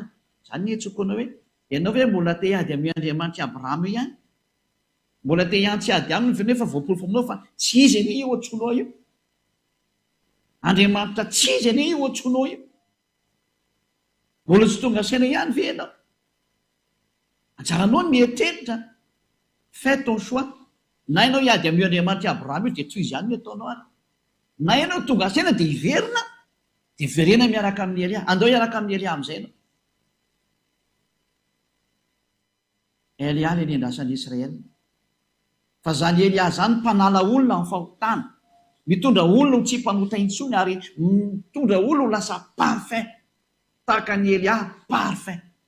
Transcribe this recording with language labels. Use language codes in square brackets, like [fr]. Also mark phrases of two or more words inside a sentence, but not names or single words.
[mg] Zany ny etsokoana hoe ianao ve mbola te hiady amin'ny Andriamanitra Abrahama ihany, mbola te hiantsy ady aminy nefa voapolofo aminao fa tsy izy anie io antsoinao io, Andriamanitra tsy izy anie io antsoinao io, mbola tsy tonga saina ihany ve ianao? Anjaranao ny mieritreritra, [fr] fais ton choix. [mg] Na ianao hiady amin'ny Andriamanitra Abrahama io dia tsy izy ihany no ataonao ary, na ianao tonga saina dia hiverina, dia verena miaraka amin'ny Elia, andao hiaraka amin'ny Elia amin'izay ianao. Elia le niandrasan'ny Israel, fa zany Elia zany mpanala olona amin'ny fahotana, mitondra olona ho tsy mpanota intsony ary mitondra olona ho lasa parfait tahaka ny Elia parfait.